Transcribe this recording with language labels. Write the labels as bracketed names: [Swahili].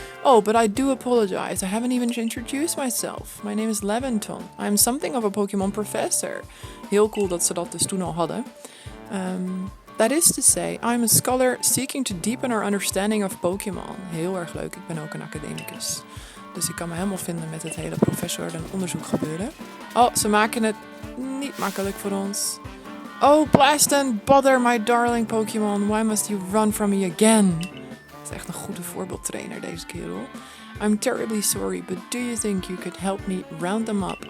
[English] Oh, but I do apologize. I haven't even introduced myself. My name is Leventon. I'm something of a Pokémon professor. [Dutch] Heel cool dat ze dat dus toen al hadden. [English] That is to say, I'm a scholar seeking to deepen our understanding of Pokémon. [Dutch] Heel erg leuk. Ik ben ook een academicus. Dus ik kan me helemaal vinden met het hele professor en onderzoek gebeuren. Oh, ze maken het niet makkelijk voor ons. [English] Oh, blast and bother my darling Pokémon. Why must you run from me again? [Dutch] Het is echt een goede voorbeeldtrainer, deze kerel. [English] I'm terribly sorry, but do you think you could help me round them up?